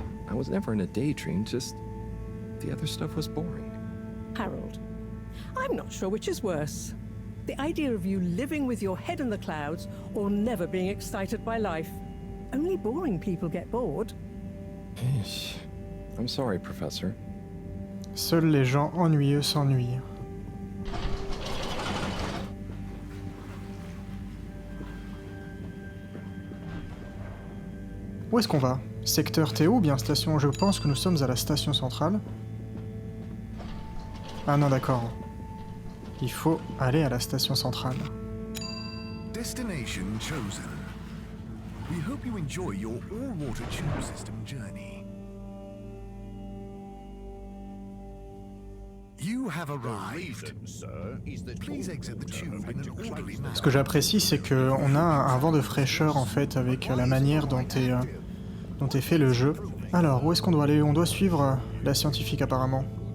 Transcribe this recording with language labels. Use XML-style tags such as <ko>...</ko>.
<en>I was never in a daydream, just... the other stuff was boring. Harold, I'm not sure which is worse. The idea of you living with your head in the clouds or never being excited by life. Only boring people get bored. I'm sorry, Professor.</en> <fr>Seuls les gens ennuyeux s'ennuient. Où est-ce qu'on va? Secteur Théo ou bien station? Je pense que nous sommes à la station centrale. Ah non, d'accord. Il faut aller à la station centrale.</fr> <en>Destination chosen. We hope you enjoy your all-water tube system journey. You have arrived. Please exit the tube in an orderly manner.</en> <fr>Ce que j'apprécie, c'est qu'on a un vent de fraîcheur en fait avec la manière dont est fait le jeu. Alors, où est-ce qu'on doit aller? On doit suivre la scientifique apparemment.</fr>